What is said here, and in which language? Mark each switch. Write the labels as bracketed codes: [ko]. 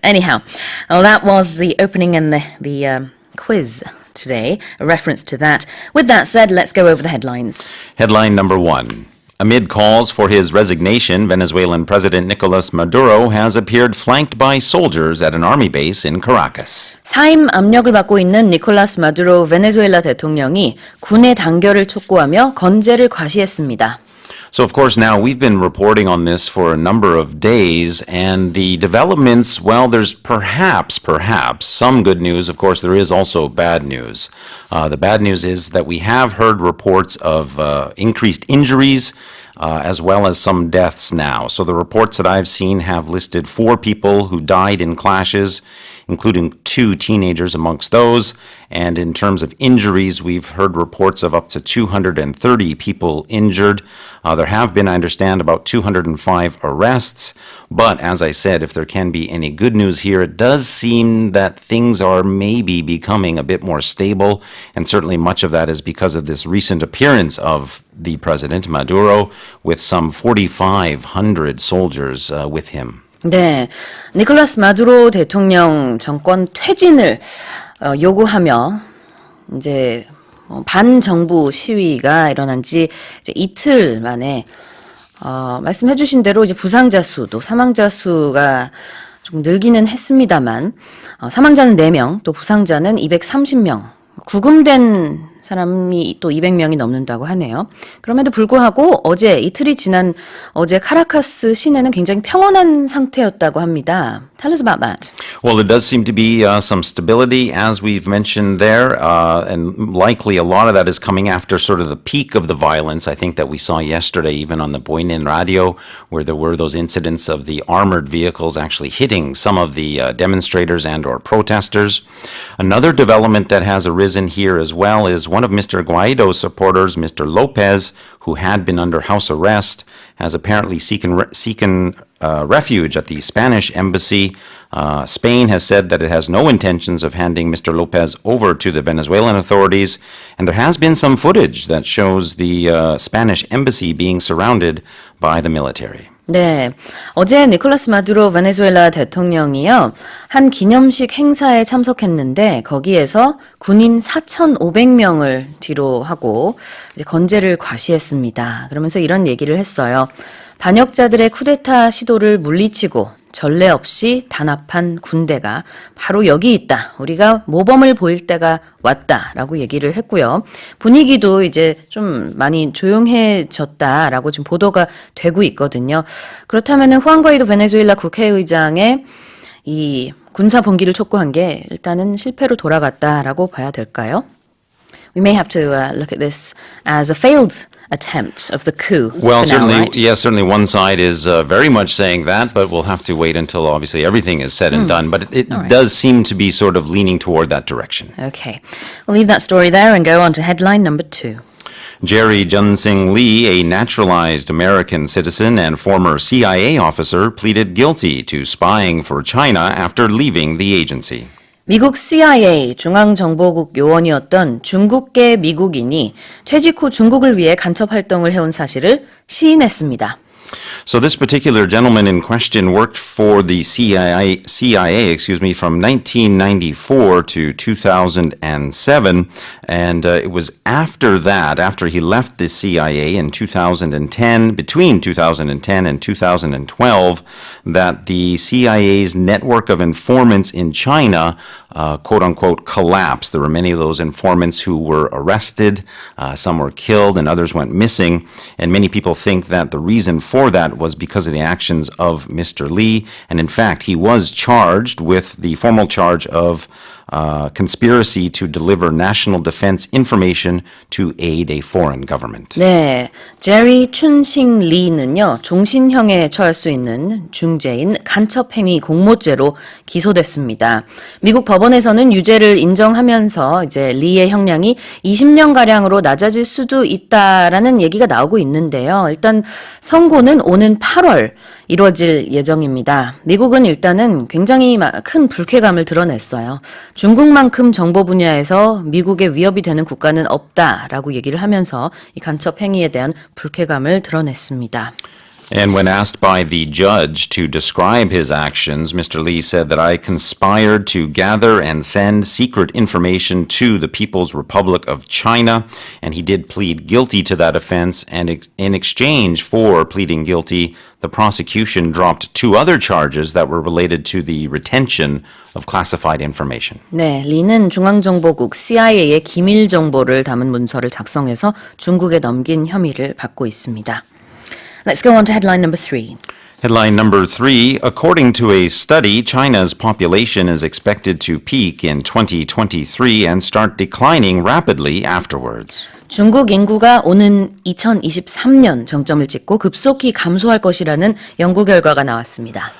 [en] Anyhow, well, that was the opening and the quiz today, a reference to that. With that said, let's go over the headlines. Headline number 1. Amid calls for his resignation, Venezuelan President Nicolas Maduro has appeared flanked by soldiers at an army base in Caracas. [ko] 사임 압력을 받고 있는 니콜라스 마두로 베네수엘라 대통령이 군의 단결을 촉구하며 건재를 과시했습니다. [en] So, of course, now we've been reporting on this for a number of days, and the developments, well, there's perhaps some good news. Of course, there is also bad news. The bad news is that we have heard reports of increased injuries as well as some deaths now. So the reports that I've seen have listed 4 people who died in clashes, including 2 teenagers amongst those. And in terms of injuries, we've heard reports of up to 230 people injured. There have been, I understand, about 205 arrests. But as I said, if there can be any good news here, it does seem that things are maybe becoming a bit more stable. And certainly much of that is because of this recent appearance of the president, Maduro, with some 4,500 soldiers with him. [ko] 네, 니콜라스 마두로 대통령 정권 퇴진을 요구하며 이제 반정부 시위가 일어난 지 이제 이틀 만에 말씀해 주신 대로 이제 부상자 수도 사망자 수가 좀 늘기는 했습니다만 사망자는 4명, 또 부상자는 230명. 구금된 사람이 또 200명이 넘는다고 하네요. 그럼에도 불구하고 어제 이틀이 지난 어제 카라카스 시내는 굉장히 평온한 상태였다고 합니다. [en] Tell us about that. Well, there does seem to be some stability, as we've mentioned there, and likely a lot of that is coming after sort of the peak of the violence, I think, that we saw yesterday, even on the Boynin radio, where there were those incidents of the armored vehicles actually hitting some of the demonstrators and or protesters. Another development that has arisen here as well is one of Mr. Guaido's supporters, Mr. Lopez, who had been under house arrest, has apparently seeken refuge at the Spanish embassy. Spain has said that it has no intentions of handing Mr. Lopez over to the Venezuelan authorities, and there has been some footage that shows the Spanish embassy being surrounded by the military. [ko] 네, 어제 니콜라스 마두로 베네수엘라 대통령이요 한 기념식 행사에 참석했는데 거기에서 군인 4,500명을 뒤로 하고 이제 건재를 과시했습니다. 그러면서 이런 얘기를 했어요. 반역자들의 쿠데타 시도를 물리치고 전례 없이 단합한 군대가 바로 여기 있다. 우리가 모범을 보일 때가 왔다라고 얘기를 했고요. 분위기도 이제 좀 많이 조용해졌다라고 지금 보도가 되고 있거든요. 그렇다면은 후안 과이도 베네수엘라 국회의장의 이 군사 봉기를 촉구한 게 일단은 실패로 돌아갔다라고 봐야 될까요? [en] We may have to look at this as a failed attempt of the coup. Well, for now, certainly, right? yes, certainly one side is very much saying that, but we'll have to wait until obviously everything is said and done. But it right. does seem to be sort of leaning toward that direction. Okay, we'll leave that story there and go on to headline number 2. Jerry Junsing Lee, a naturalized American citizen and former CIA officer, pleaded guilty to spying for China after leaving the agency. [ko] 미국 CIA 중앙정보국 요원이었던 중국계 미국인이 퇴직 후 중국을 위해 간첩 활동을 해온 사실을 시인했습니다. [en] So this particular gentleman in question worked for the CIA from 1994 to 2007, and it was after that, after he left the CIA in 2010, between 2010 and 2012, that the CIA's network of informants in China, quote-unquote, collapsed. There were many of those informants who were arrested, some were killed, and others went missing, and many people think that the reason for that was because of the actions of Mr. Lee, and in fact, he was charged with the formal charge of conspiracy to deliver national defense information to aid a foreign government. [ko] 네, 제리 춘싱 리는요, 종신형에 처할 수 있는 중죄인 간첩행위 공모죄로 기소됐습니다. 미국 법원에서는 유죄를 인정하면서 이제 리의 형량이 20년가량으로 낮아질 수도 있다라는 얘기가 나오고 있는데요. 일단 선고는 오는 8월 이루어질 예정입니다. 미국은 일단은 굉장히 큰 불쾌감을 드러냈어요. 중국만큼 정보 분야에서 미국에 위협이 되는 국가는 없다라고 얘기를 하면서 이 간첩 행위에 대한 불쾌감을 드러냈습니다. [en] And when asked by the judge to describe his actions, Mr. Lee said that I conspired to gather and send secret information to the People's Republic of China, and he did plead guilty to that offense, and in exchange for pleading guilty, the prosecution dropped two other charges that were related to the retention of classified information. [ko] 네, 리는 중앙정보국 CIA의 기밀 정보를 담은 문서를 작성해서 중국에 넘긴 혐의를 받고 있습니다. [en] Let's go on to headline number 3. Headline number 3, according to a study, China's population is expected to peak in 2023 and start declining rapidly afterwards. [ko] 중국 인구가 오는 2023년 정점을 찍고 급속히 감소할 것이라는 연구 결과가 나왔습니다.